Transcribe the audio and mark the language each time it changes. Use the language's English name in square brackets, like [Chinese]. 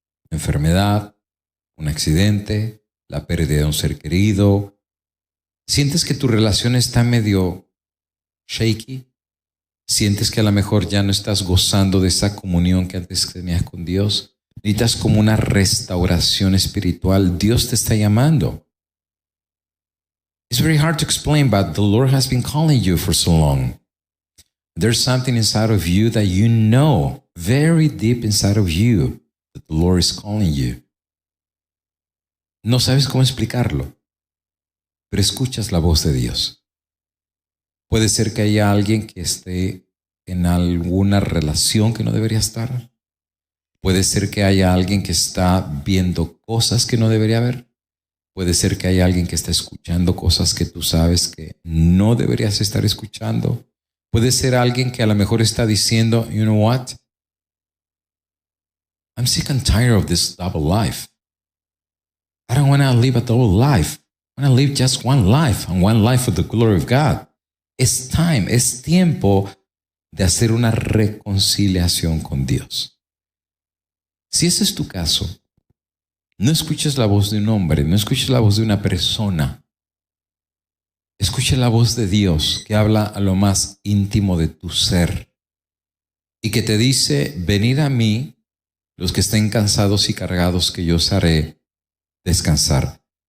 [Spanish] Enfermedad, un accidente, la pérdida de un ser querido. Sientes que tu relación está medio shaky. Sientes que a lo mejor ya no estás gozando de esa comunión que antes tenías con Dios. Necesitas como una restauración espiritual. Dios te está llamando. [English] It's very hard to explain, but the Lord has been calling you for so long. There's something inside of you that you know, very deep inside of you, that the Lord is calling you. [Spanish] No sabes cómo explicarlo, pero escuchas la voz de Dios. Puede ser que haya alguien que esté en alguna relación que no debería estar. Puede ser que haya alguien que está viendo cosas que no debería ver. Puede ser que haya alguien que está escuchando cosas que tú sabes que no deberías estar escuchando. Puede ser alguien que a lo mejor está diciendo, [English] you know what? I'm sick and tired of this double life. I don't want to live a double life. I want to live just one life, and one life for the glory of God. [Spanish] Es tiempo de hacer una reconciliación con Dios. Si ese es tu caso, no escuches la voz de un hombre, no escuches la voz de una persona. Escucha la voz de Dios que habla a lo más íntimo de tu ser y que te dice, venid a mí los que estén cansados y cargados, que yo os haré descansar.